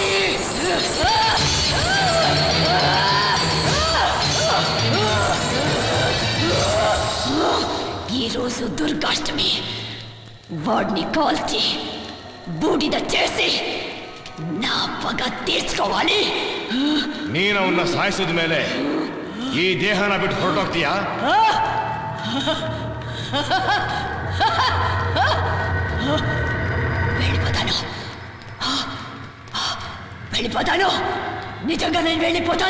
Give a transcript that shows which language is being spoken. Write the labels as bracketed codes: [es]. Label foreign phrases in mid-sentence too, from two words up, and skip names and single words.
[te] ఈ రోజు దుర్గాష్టమి. వాడిని కాల్చి బూడిద చేసి నా పగ తీర్చుకోవాలి. [kn] ನೀನು ಅವನ್ನ ಸಾಯಿಸಿದ ಮೇಲೆ ಈ ದೇಹನ ಬಿಟ್ಟು ಹೊರಟೋಗ್ತೀಯಾ? [te] వెళ్ళిపోతాను. నిజంగా నేను వెళ్ళిపోతాను.